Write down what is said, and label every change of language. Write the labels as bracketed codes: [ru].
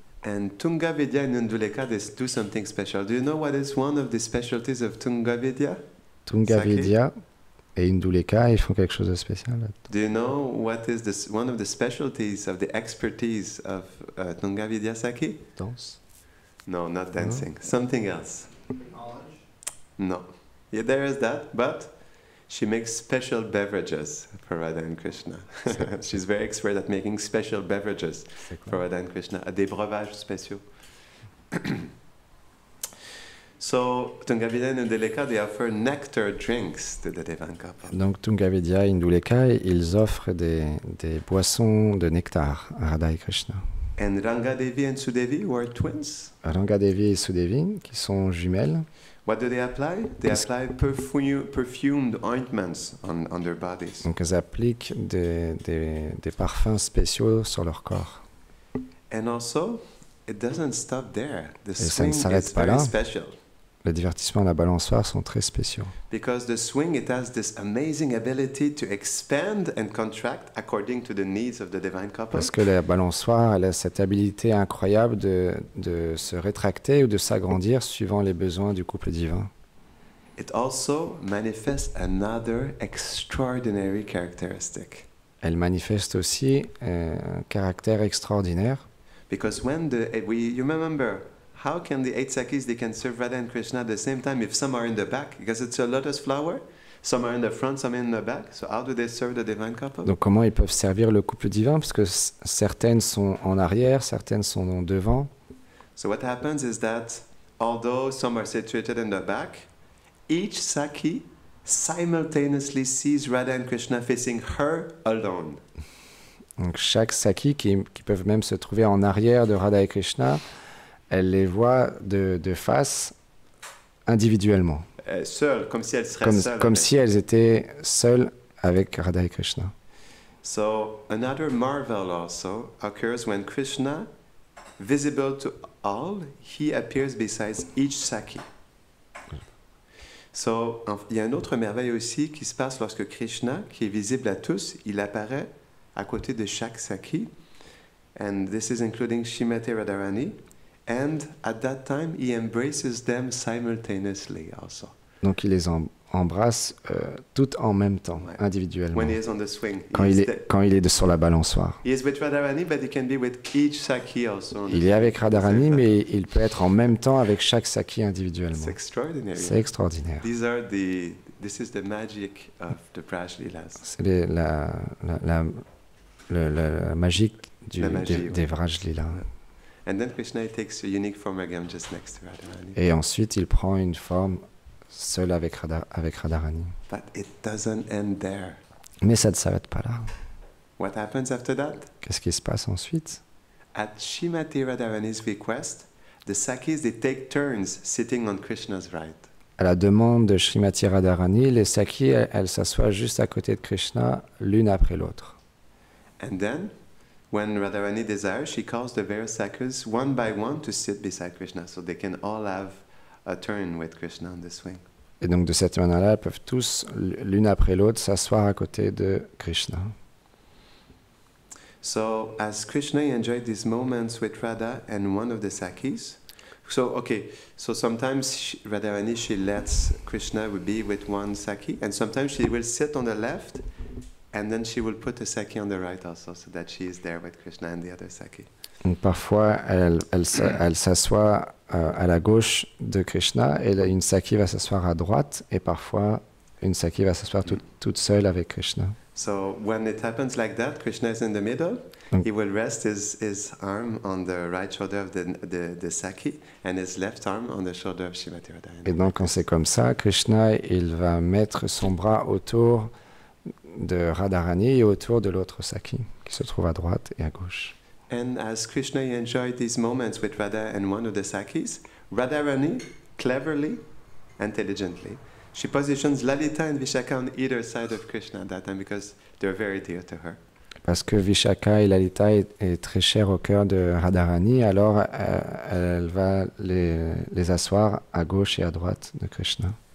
[en] And Tunga Vidya and Unduleka, they do something special. Do you know what is one of the specialties of Tunga Vidya? [fr] Tunga Sake. Vidya et Induleka, ils font quelque chose de spécial. [en] Do you know what is one of the specialties of the expertise of Tunga Vidya Saki? [fr] Danse. [en] No, not dancing. Something else. No. Yeah, there is that, but she makes special beverages for Radha and Krishna. She's very expert at making special beverages for Radha and Krishna, [fr] des breuvages spéciaux. [en] So, Tunga Vidya and Unduleka, they offer nectar drinks to the divine couple. [fr] Donc Tunga Vidya et Induleka, ils offrent des boissons de nectar à Radha et Krishna. [en] And Ranga Devi and Sudevi were twins. [fr] Ranga Devi et Sudevi, qui sont jumelles, [en] What do they apply? They apply perfumed ointments on their bodies. [fr] donc elles appliquent des parfums spéciaux sur leur corps. [en] And also, it doesn't stop there. The [fr] ça ne [en] swing [fr] s'arrête [en] is [fr] pas [en] very [fr] là. [en] special. [fr] Les divertissements à la balançoire sont très spéciaux. [en] Because the swing, it has this amazing ability to expand and contract according to the needs of the divine couple. [fr] Parce que la balançoire, elle a cette habilité incroyable de se rétracter ou de s'agrandir suivant les besoins du couple divin. [en] It also manifests another extraordinary characteristic. [fr] Elle manifeste aussi un caractère extraordinaire. [en] Because when you remember how can the 8 Sakis, they can serve Radha and Krishna at the same time if some are in the back? Because it's a lotus flower. Some are in the front, some in the back. So how do they serve the divine couple? [fr] Donc comment ils peuvent servir le couple divin? Parce que certaines sont en arrière, certaines sont devant. [en] So what happens is that although some are situated in the back, each Saki simultaneously sees Radha and Krishna facing her alone. [fr] Donc chaque Saki, qui peuvent même se trouver en arrière de Radha et Krishna, elle les voit de face individuellement. Seule, comme si elles seraient seules. Comme si elles étaient seules avec Radha et Krishna. [en] So another marvel also occurs when Krishna, visible to all, he appears beside each Saki. [fr] So, il y a une autre merveille aussi qui se passe lorsque Krishna, qui est visible à tous, il apparaît à côté de chaque Saki. [en] And this is including Srimati Radharani. And at that time, he embraces them simultaneously also. [fr] Donc il les embrasse toutes en même temps, Ouais. individuellement. [en] When he is on the swing. [fr] Quand il est sur la balançoire. [en] He is with Radharani, but he can be with each Saki also. [fr] Il est avec Radharani, mais il peut être en même temps avec chaque Saki individuellement. [en] It's extraordinary. [fr] C'est extraordinaire. [en] This is the magic of the Braj Leelas. [fr] C'est la magie des Vraj Lila. [en] And then Krishna takes a unique form again just next to Radharani. [fr] Et ensuite, il prend une forme seule avec Radharani. [en] But it doesn't end there. [fr] Mais ça ne s'arrête pas là. [en] What happens after that? [fr] Qu'est-ce qui se passe ensuite? [en] At Srimati Radharani's request, the Sakis, they take turns sitting on Krishna's right. [fr] À la demande de Srimati Radharani, les Sakis, elles s'assoient juste à côté de Krishna, l'une après l'autre. [en] And then, when Radharani desires, she calls the various Sakis one by one to sit beside Krishna, so they can all have a turn with Krishna on the swing. [fr] Et donc de cette manière-là, elles peuvent tous, l'une après l'autre, s'asseoir à côté de Krishna. [en] So, as Krishna enjoyed these moments with Radha and one of the Sakis, so sometimes Radharani, she lets Krishna be with one Saki, and sometimes she will sit on the left, and then she will put a Saki on the right also, so that she is there with Krishna and the other Saki. [fr] Donc parfois, elle s'assoit à la gauche de Krishna, et une Saki va s'asseoir à droite, et parfois, une Saki va s'asseoir toute seule avec Krishna. [en] So when it happens like that, Krishna is in the middle. He will rest his arm on the right shoulder of the Saki and his left arm on the shoulder of Srimati Radharani. [fr] Et donc quand c'est comme ça, Krishna, il va mettre son bras autour de Radharani et autour de l'autre Saki, qui se trouve à droite et à gauche. [en] And as Krishna enjoyed these moments with Radha and one of the Sakis, Radharani, cleverly, intelligently, she positions Lalita and Vishaka on either side of Krishna at that time because they're very dear to her. [fr] Parce que Vishaka et Lalita est très cher au cœur de Radharani, alors elle va les asseoir à gauche et à droite de Krishna.